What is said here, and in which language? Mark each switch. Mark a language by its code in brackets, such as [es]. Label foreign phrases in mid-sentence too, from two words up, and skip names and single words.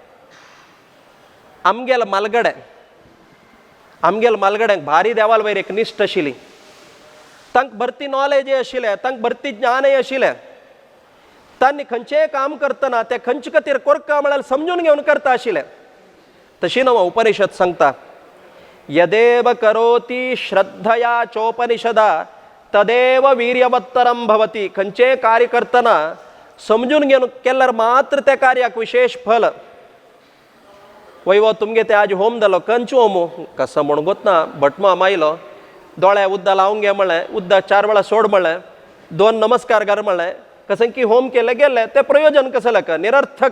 [kok] आमगेल मालगड्यांक भारी देवाल वयर एक निश्ट आशिल्ली तांकां भरती नॉलेज आशिल्लें तांकां भरती ज्ञानय आशिल्लें तांनी खंयचेंय काम करतना त्या खंयचे खातीर कोरका म्हळ्यार समजून घेवन करता आशिल्लें. तशी नव उपनिषद सांगता, [sa] यदेव करोति श्रद्धया चोपनिषदा तदेव वीर्यवत्तरम भवती. [kok] खंयचेंय कार्य करतना समजून घेवन केल्यार मात्र त्या कार्याक विशेष फल. वैव तुमगे ते आज होम जालो, कंच होमू कसं म्हूण गोतना, भटमा मायलो, दोळ्या उद्दा लावूंक घे म्हणलें, उद्दा 4 वेळा सोड म्हणलें, 2 नमस्कार कर म्हणलें, कसं की होम केले गेले ते प्रयोजन कसं का निरर्थक.